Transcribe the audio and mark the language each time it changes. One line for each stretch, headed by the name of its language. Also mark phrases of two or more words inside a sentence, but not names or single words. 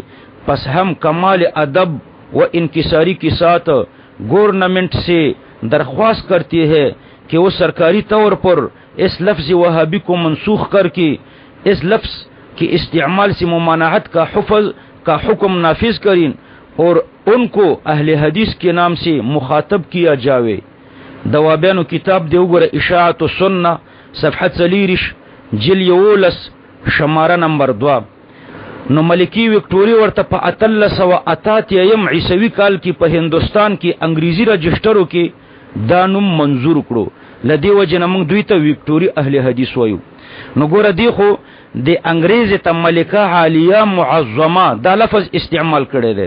Urdu: پس ہم کمال ادب و انکساری کے ساتھ گورنمنٹ سے درخواست کرتے ہیں کہ وہ سرکاری طور پر اس لفظ وہابی کو منسوخ کر کے اس لفظ کے استعمال سے ممانعت کا حکم نافذ کریں اور ان کو اہل حدیث کے نام سے مخاطب کیا جاوے.
Pashto: دوابیانو کتاب دیو گر اشاعت السنہ صفحہ 40 جلد 11 شمارہ نمبر 2. نو ملکی وکټوریا ورته په 1388 عیسوي کال کې په هندوستان کې انګریزي رجسټرو کې دا نوم منظور کړو. لدی وجه موږ دوی ته وکټوریا اهل حدیث وایو. نو ګوره دی خو د انګریز ته ملکه عالیه معظمه دا لفظ استعمال کړی دی.